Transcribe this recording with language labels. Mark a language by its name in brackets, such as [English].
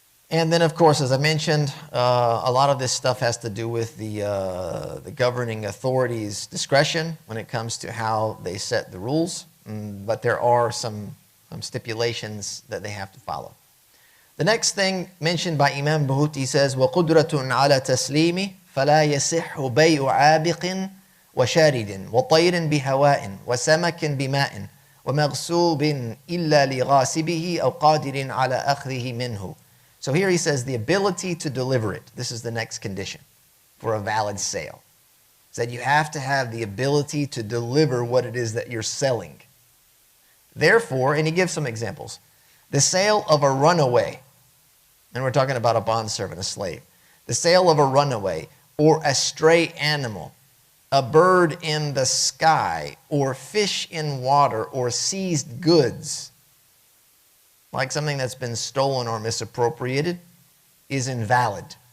[English] And then, of course, as I mentioned, a lot of this stuff has to do with the governing authorities' discretion when it comes to how they set the rules. But there are some stipulations that they have to follow. The next thing mentioned by Imam Bahuti says, [Arabic] وَقُدْرَةٌ عَلَى تَسْلِيمِ فَلَا يَصِحُّ بَيْءُ عَابِقٍ وَشَارِدٍ وَطَيْرٍ بِهَوَاءٍ وَسَمَكٍ بِمَاءٍ وَمَغْصُوبٍ إِلَّا لِغَاصِبِهِ أَوْ قَادِرٍ عَلَى أَخْذِهِ مِنْهُ. [English] So here he says the ability to deliver it. This is the next condition for a valid sale. It's that you have to have the ability to deliver what it is that you're selling. Therefore, and he gives some examples, the sale of a runaway, and we're talking about a bondservant, a slave, the sale of a runaway or a stray animal, a bird in the sky, or fish in water, or seized goods, like something that's been stolen or misappropriated, is invalid.